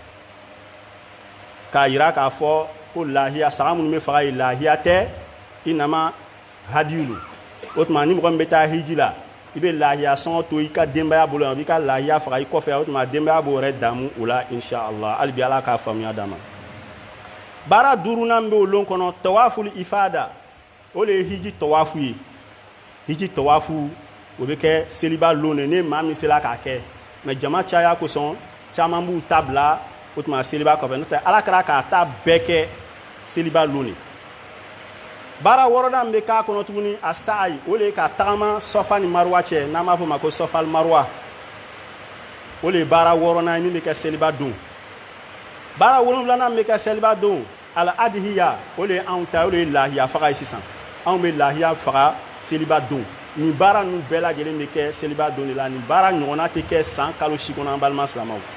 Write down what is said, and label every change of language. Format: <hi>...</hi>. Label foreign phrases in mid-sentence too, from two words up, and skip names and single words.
<bm>k'a yira k'a fɔ ko lahiya saga minnu bɛ faga ye lahiya tɛ i nama hadiyu lo o tuma ni mɔgɔ min bɛ taa hiji la i bɛ lahiya sɔngɔ to i ka denbaya bolo yan i b'i ka lahiya faga i kɔfɛ o tuma denbaya b'o yɛrɛ damu o la inshallah hali bi Ala k'a faamuya d'an ma baara 5nan bɛ o lon kɔnɔ</bm> <ar>tawaful ifada</ar> <bm>o le ye hiji tawafu ye hiji tawafu o bɛ kɛ seliba lon de ne maa min sera k'a kɛ mais jama caya kosɔn caman b'u ta bila o tuma seliba kɔfɛ n'o tɛ Ala kɛra k'a ta bɛɛ kɛ seliba lon de baara 6nan bɛ k'a kɔnɔ tuguni a sa'ayi o le ye ka tagama Sɔfa ni Maruwa cɛ n'an b'a fɔ o ma ko Sɔfal Maruwa o le ye baara 6nan ye min bɛ kɛ seliba don baara 7nan bɛ kɛ seliba don al adhiya o le ye anw ta o le ye lahiya faga ye sisan anw bɛ lahiya faga seliba don nin baara ninnu bɛɛ lajɛlen bɛ kɛ seliba don de la nin baara ɲɔgɔnna tɛ kɛ san kalo 8 kɔnɔ an balima silamɛw</bm>